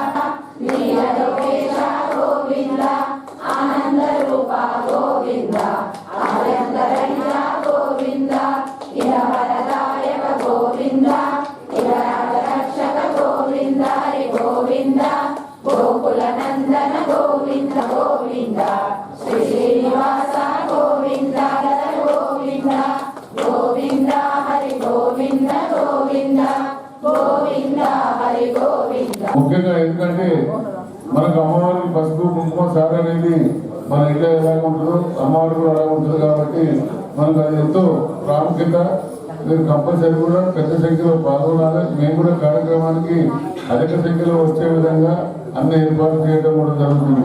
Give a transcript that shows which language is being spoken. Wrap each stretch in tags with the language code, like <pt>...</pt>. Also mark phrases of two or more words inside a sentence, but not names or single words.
<sa>लीलोकेश गोविंद आनंद रूप गोविंद आनंदरण्य गोविंद इहवरदायक गोविंद इहरक्षक गोविंद हरि गोविंद गोकुल नंदन गोविंद गोविंद श्री श्रीनिवास गोविंद गोविंद गोविंद हरि गोविंद गोविंद गोविंद हरि गोविंद.</sa> <te>ముఖ్యంగా ఎందుకంటే మనకు అమ్మవారికి పసుపు కుంకుమ సార అనేది మన ఇంట్లో ఎలా ఉంటుందో అమ్మవారు కూడా అలా ఉంటుంది కాబట్టి మనకు అది ఎంతో ప్రాముఖ్యత. మీరు కంపల్సరీ కూడా పెద్ద సంఖ్యలో పాల్గొనాలి. మేము కూడా కార్యక్రమానికి అధిక సంఖ్యలో వచ్చే విధంగా అన్ని ఏర్పాట్లు చేయడం కూడా జరుగుతుంది.</te>